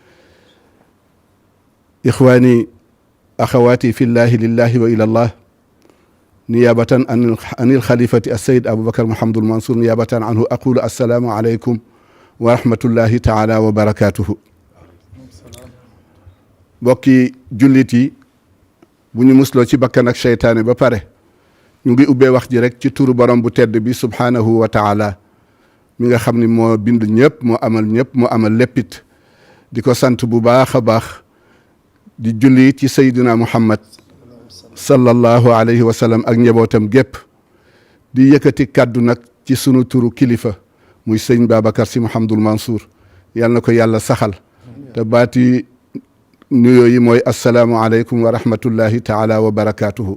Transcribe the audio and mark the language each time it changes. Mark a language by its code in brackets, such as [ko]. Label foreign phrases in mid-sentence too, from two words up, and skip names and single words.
[ar] إخواني أخواتي في الله لله وإلى الله، نيابة عن الخليفة السيد أبو بكر محمد المنصور نيابة عنه أقول السلام عليكم ورحمة الله تعالى وبركاته. [wo] bokki jullit yi bu ñu musloo ci bakkan ak seytaane ba pare ñu ngi ubbee wax ji rek ci turu borom bu tedd bi [ar] سبحانه وتعالى [wo] mi nga xam ni moo bind ñëpp moo amal léppit di ko sant bu baax a baax di julli ci sayduna muhammad [ar] صلى الله عليه وسلم [wo] ak njabootam gépp di yëkkati kàddu nag ci sunu turu kilifa muy sëñ Babacar Sy Mouhamadoul Mansour yal na ko yàlla saxal te baati nuyoo yi mooy [ar] السلام عليكم ورحمة الله تعالى وبركاته.